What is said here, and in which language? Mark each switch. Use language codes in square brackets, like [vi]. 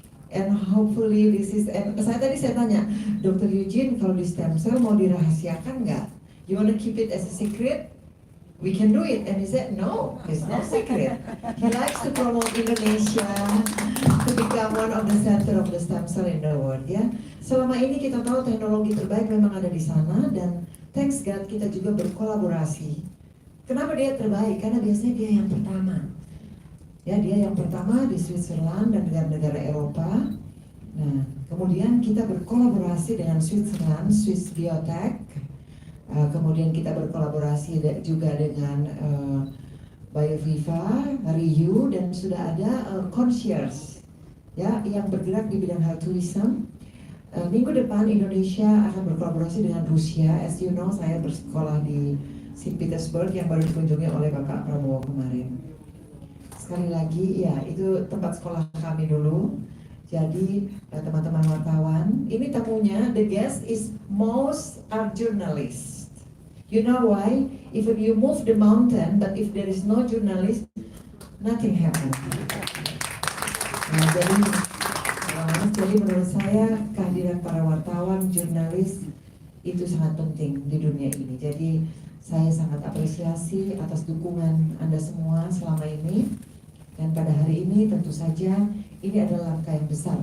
[en] And hopefully this is, [id] saya tanya, [en] Dr. Eugene, [id] kalau di stem cell mau dirahasiakan nggak? [en] You want to keep it as a secret? We can do it. And he said, no, it's no secret. He likes to promote Indonesia to become one of the center of the stem cell in the world. [id] Ya, selama ini kita tahu teknologi terbaik memang ada di sana, dan [en] thanks God [id] kita juga berkolaborasi. Kenapa dia terbaik? Karena biasanya dia yang pertama. Ya, dia yang pertama di Switzerland dan negara-negara Eropa. Nah, kemudian kita berkolaborasi dengan Switzerland, Swissbiotech. Kemudian kita berkolaborasi juga dengan Bioviva, Reyou, dan sudah ada concierge ya yang bergerak di bidang health tourism. Minggu depan Indonesia akan berkolaborasi dengan Rusia. [en] As you know, [id] saya bersekolah di St. Petersburg yang baru dikunjungi oleh Bapak Prabowo kemarin. Sekali lagi, ya itu tempat sekolah kami dulu. Jadi teman-teman wartawan, ini tamunya, [en] the guest is most are journalists. You know why? If you move the mountain, but if there is no journalist, nothing happen. [id] Nah, jadi menurut saya kehadiran para wartawan, jurnalis itu sangat penting di dunia ini. Jadi saya sangat apresiasi atas dukungan Anda semua selama ini. Dan pada hari ini tentu saja ini adalah langkah yang besar.